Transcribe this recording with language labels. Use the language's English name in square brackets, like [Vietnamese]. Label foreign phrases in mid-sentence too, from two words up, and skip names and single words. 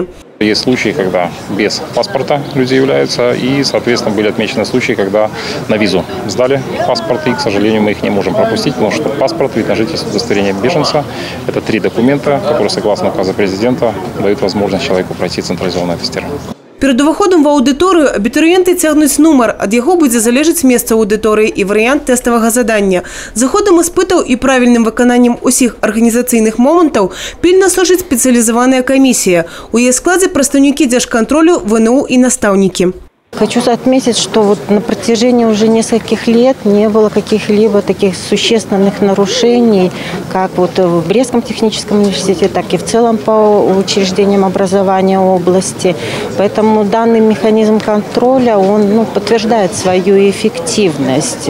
[Russian] Есть случаи, когда без паспорта люди являются, и, соответственно, были отмечены случаи, когда на визу сдали паспорт, и, к сожалению, мы их не можем пропустить, потому что паспорт, вид на жительство, удостоверение беженца – это 3 документа, которые, согласно указу президента, дают возможность человеку пройти централизованное тестирование. [Belarusian] Перед уваходом [Russian] в аудиторию [Belarusian] абітурыенты цягнуць нумар, ад яго будзе залежаць месца аўдыторыі і варыянт тэставага задання. За ходам іспытаў і правільным выкананнем усіх арганізацыйных момантаў пільна сочыць спецыялізаваная камісія. У яе складзе прадстаўнікі дзяржкантролю, ВНУ [Russian] и наставники. Хочу отметить, что на протяжении уже нескольких лет не было каких-либо таких существенных нарушений, как в Брестском техническом университете, так и в целом по учреждениям образования области. Поэтому данный механизм контроля, он подтверждает свою эффективность.